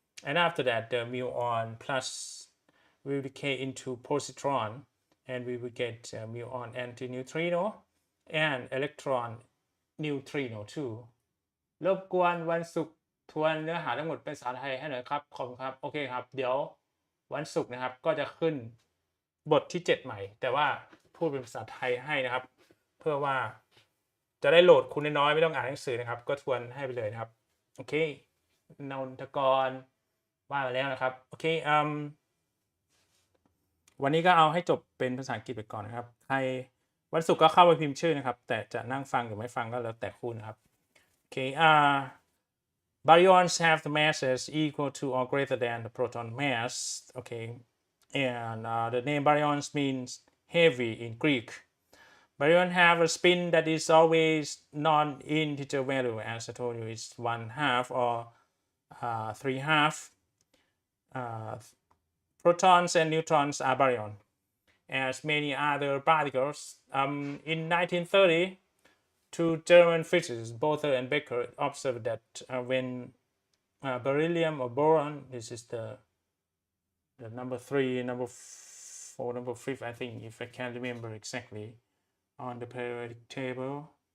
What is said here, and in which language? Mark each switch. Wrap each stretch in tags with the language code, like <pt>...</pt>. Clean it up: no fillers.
<en>And after that, the muon plus will decay into positron, and we will get muon antineutrino and electron neutrino too.</en> <th>รบกวนวันศุกร์ทวนเนื้อหาทั้งหมดเป็นภาษาไทยให้หน่อยครับขอบคุณครับโอเคครับเดี๋ยววันศุกร์นะครับก็จะขึ้นบทที่ 7 ใหม่แต่ว่า พูดเป็นภาษาไทยให้นะครับเพื่อว่าจะได้โหลดคุณน้อยไม่ต้องอ่านหนังสือนะครับก็ทวนให้ไปเลยนะครับโอเคนนทกรว่าไปแล้วนะครับโอเค วันนี้ก็เอาให้จบเป็นภาษาอังกฤษไปก่อนนะครับใครวันศุกร์ก็เข้าไปพิมพ์ชื่อนะครับแต่จะนั่งฟังหรือไม่ฟังก็แล้วแต่คุณนะครับโอเค</th> <en>baryons have the masses equal to or greater than the proton mass okay and the name baryons means heavy in Greek. Baryons have a spin that is always non-integer value, as I told you, it's 1/2 or 3/2. Protons and neutrons are baryon, as many other particles. In 1930, two German physicists, Bother and Becker, observed that when beryllium or boron, this is the number 3, number 4, number 5, I think, if I can't remember exactly, on the periodic table.</en>